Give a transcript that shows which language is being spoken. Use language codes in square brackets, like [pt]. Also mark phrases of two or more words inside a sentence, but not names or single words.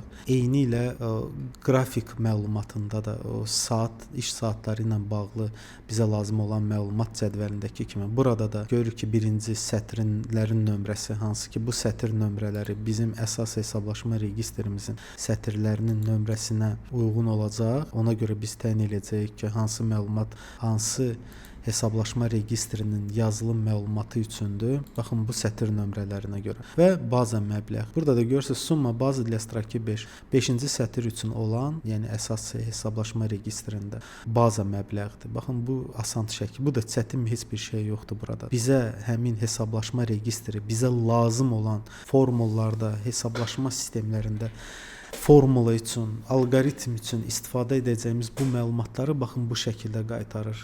[az] Eyni ilə qrafik məlumatında da o iş saatları ilə bağlı bizə lazım olan məlumat cədvəlindəki kimi burada da görürük ki, birinci sətrinlərin nömrəsi, hansı ki bu sətir nömrələri bizim əsas hesablaşma registrimizin sətirlərinin nömrəsinə uyğun olacaq. Ona görə biz təyin edəcəyik ki, hansı məlumat, hansı hesablaşma registrinin yazılım məlumatı üçündür. Baxın bu sətir nömrələrinə görə. Və baza məbləğ. Burada da görürsüz [ru] сумма базы для строки [az] 5. 5-ci sətir üçün olan, yəni əsas hesablaşma registrində baza məbləğdir. Baxın bu asan şəkil. Bu da çətin heç bir şey yoxdur burada. Bizə həmin hesablaşma registri, bizə lazım olan formullarda, hesablaşma sistemlərində formula üçün, alqoritm üçün istifadə edəcəyimiz bu məlumatları baxın bu şəkildə qaytarır.